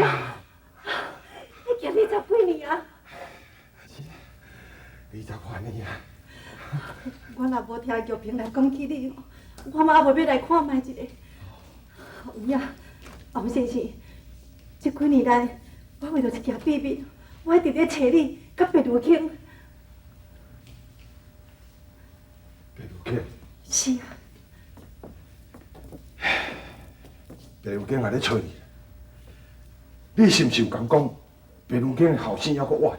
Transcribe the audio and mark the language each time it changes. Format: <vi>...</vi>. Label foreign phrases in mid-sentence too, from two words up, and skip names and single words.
<nan>已经20几年啊。 20多年啊。我若无听玉萍来讲起你，我嘛还袂要来看卖一个。有影，王先生，这几年来，我为着一件秘密，我一直咧找你，甲白如卿。白如卿，是啊，白如卿也咧找你，你是毋是有讲讲白如卿的后生还阁活着？</nan>